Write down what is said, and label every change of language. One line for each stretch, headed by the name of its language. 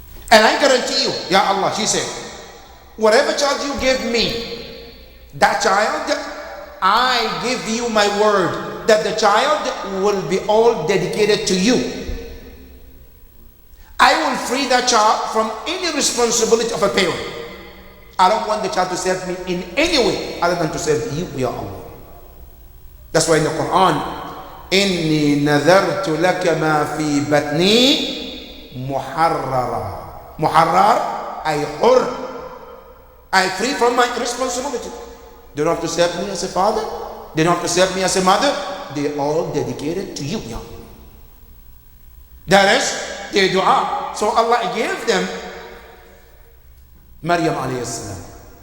English: And I guarantee you, Ya Allah, she said, whatever child you give me, that child, I give you my word that the child will be all dedicated to you. I will free that child from any responsibility of a parent. I don't want the child to serve me in any way other than to serve you, Ya Allah. That's why in the Quran,
Arabic: إِنِّي نَذَرْتُ لَكَ مَا فِي بَطْنِي مُحَرَّرًا.
English: Muharrar, I hur. I free from my responsibility. They don't have to serve me as a father. They don't have to serve me as a mother. They all dedicated to you, Ya Allah. That is their dua. So Allah gave them Maryam alayhi salam.